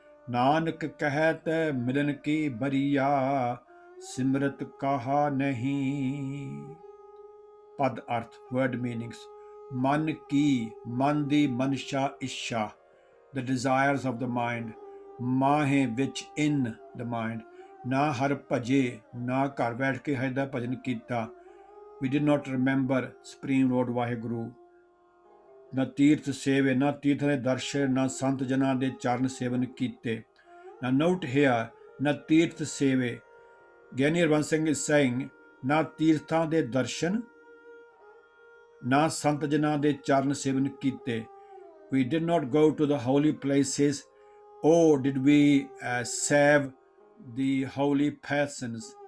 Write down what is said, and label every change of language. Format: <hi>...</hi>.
<pa>ਨਾਨਕ ਕਹਿਤ ਮਿਲਨ ਕੀ ਬਰੀਆ, ਸਿਮਰਤ ਕਹਾ ਨਹੀਂ। ਪਦ ਅਰਥ</pa> <en>Word meanings.</en> <pa>ਮਨ ਕੀ, ਮਨ ਦੀ ਮਨਸ਼ਾ ਇੱਛਾ,</pa> <en>the desires of the mind.</en> <pa>ਮਾਹੇ ਵਿੱਚ</pa> <en>in the mind.</en> <pa>ਨਾ ਹਰ ਭਜੇ, ਨਾ ਘਰ ਬੈਠ ਕੇ ਹਰਿ ਦਾ ਭਜਨ ਕੀਤਾ।</pa> <en>We did not remember Supreme Lord Waheguru.</en> <pa>ਨਾ ਤੀਰਥ ਸੇਵੇ, ਨਾ ਤੀਰਥਾਂ ਦੇ ਦਰਸ਼ਨ, ਨਾ ਸੰਤ ਜਨਾਂ ਦੇ ਚਰਨ ਸੇਵਨ ਕੀਤੇ।</pa> <en>Now note here,</en> <pa>ਨਾ ਤੀਰਥ ਸੇਵੇ। ਗਿਆਨੀ ਹਰਬੰਸ ਸਿੰਘ</pa> <en>is saying,</en> <pa>ਨਾ ਤੀਰਥਾਂ ਦੇ ਦਰਸ਼ਨ, ਨਾ ਸੰਤ ਜਨਾਂ ਦੇ ਚਰਨ ਸੇਵਨ ਕੀਤੇ।</pa> <en>We did not go to the holy places, or did we save the holy persons.</en>